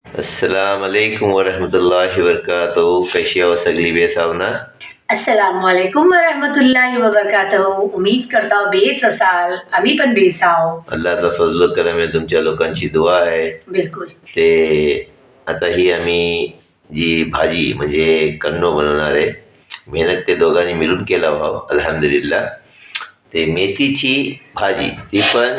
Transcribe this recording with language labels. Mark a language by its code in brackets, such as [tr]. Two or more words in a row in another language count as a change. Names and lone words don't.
[ar] السلام عليكم ورحمة الله وبركاته. [mr] कशी हो सगळी बेसावना? [ar] السلام عليكم ورحمة الله وبركاته. [hi] उम्मीद करता हूँ [mr] बेस असाल. आम्ही पण बेस आहो. अल्लाचा फजल व करम आहे, तुमच्या लोकांची दुआ आहे. बिलकुल. ते आता ही आम्ही जी भाजी म्हणजे कन्नो बनवणार आहे, मेहनत ते दोघांनी मिळून केला भाव अल्हम्दुलिल्लाह. ते मेथीची भाजी ती पण